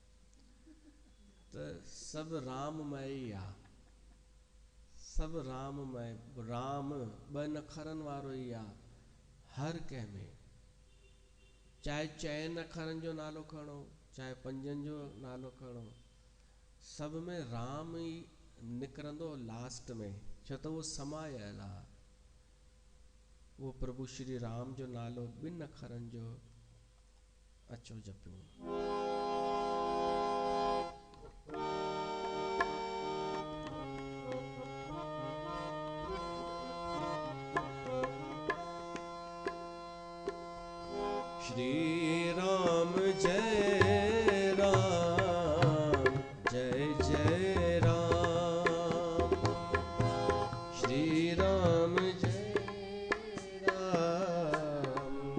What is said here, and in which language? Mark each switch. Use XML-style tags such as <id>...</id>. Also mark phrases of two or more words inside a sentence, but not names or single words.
<sd>त सभु राममय ई आ, सभु राममय। राम 2 अखरनि वारो ई आ, हर कंहिं में, चाहे चइनि अखरनि जो नालो खणो, चाहे पंजनि जो नालो खणो, सब में राम ई निकिरंदो लास्ट में, छो त उहो समायल आहे। वो प्रभु श्री राम जो नालो 2 अखरनि जो अचो जपियो। श्री राम जय राम, जय जय राम, श्री राम जय राम,</sd>